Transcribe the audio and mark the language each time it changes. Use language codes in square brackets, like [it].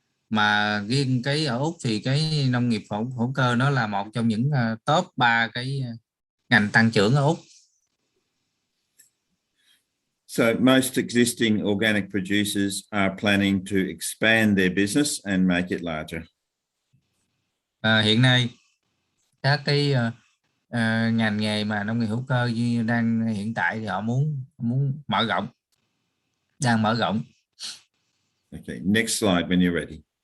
[vi] Mà riêng cái ở Úc thì cái nông nghiệp hữu cơ nó là một trong những top 3 cái ngành tăng trưởng ở Úc. [en] So most existing organic producers are planning to expand their business and make it larger. [vi] Hiện nay các cái ngành nghề mà nông nghiệp hữu cơ như đang hiện tại thì họ muốn mở rộng, đang mở rộng. [en] Okay, next slide when you're ready.